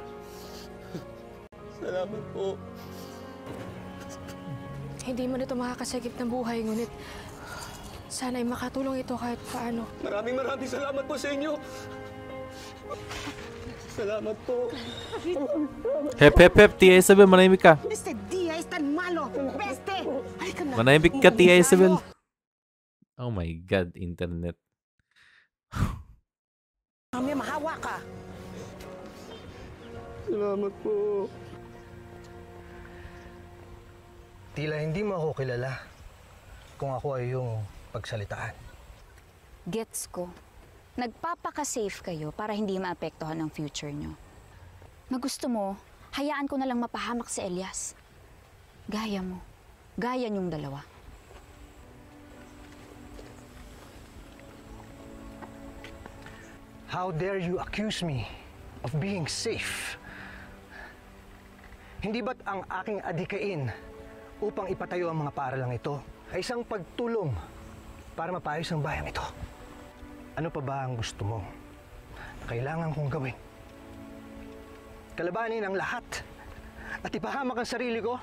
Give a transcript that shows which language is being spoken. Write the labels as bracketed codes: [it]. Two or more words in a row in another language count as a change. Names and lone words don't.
[tl] Salamat po. Hindi man ito makakasagip ng buhay, ngunit sana'y makatulong ito kahit paano. Maraming salamat po sa inyo. Salamat po. Hep, hep, hep, Tia Isabel, manahimik ka. [es] Este día es tan malo. Peste. [tl] Halika na. Manahimik ka, Tia Isabel. [en] Oh my God, internet. [tl] Kami mahawa ka. Salamat po. Tila hindi mo ako kilala kung ako ay yung pagsalitaan. Gets ko. Nagpapaka-safe kayo para hindi maapektuhan ang future nyo. Na gusto mo, hayaan ko na lang mapahamak si Elias. Gaya mo. Gaya niyong dalawa. [en] How dare you accuse me of being safe? [tl] Hindi ba't ang aking adikain upang ipatayo ang mga paaralang ito ay isang pagtulong para mapayos ang bayang ito? Ano pa ba ang gusto mo na kailangan kong gawin? Kalabanin ang lahat at ipahamak ang sarili ko?